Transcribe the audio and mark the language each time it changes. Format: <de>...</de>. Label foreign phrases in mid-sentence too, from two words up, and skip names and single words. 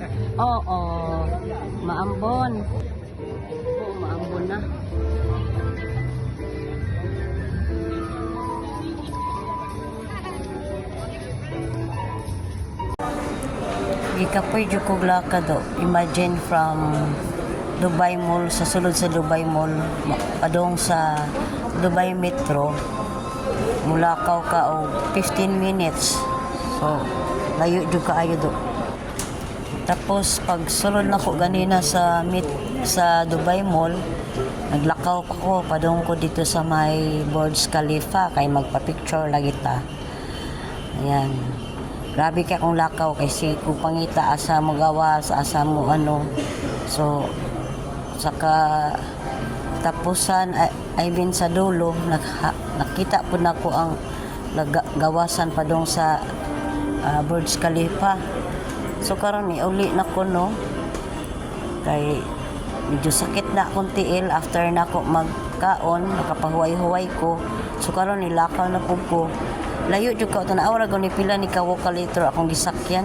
<ceb>Oo, maambon. Maambon na. Gikapoy jud kog lakad do. Imagine from Dubai Mall sa sulod sa Dubai Mall padong sa Dubai Metro, mulakaw ka og 15 minutes. So layo jud kaayo do. Tapos pag sulod na ko ganina sa Dubai Mall, naglakaw pa ko padung ko dito sa may Burj Khalifa kay magpa-picture lagi ta. Ayan. Grabe kay akong lakaw kasi kung pangita asa mo gawas, asa mo ano. So saka tapusan</ceb> <en>I mean</en> <ceb>sa dulo nakita po na ko ang gawasan padung sa Burj Khalifa. So karon ni uli na ko no kay medyo sakit na akong tiil after na ako magkaon, nakapahuway-huway ko. So karon nilakaw na po ko. Layo jud ka tanaw ra gani pila ni kawokalator akong gisakyan.</ceb>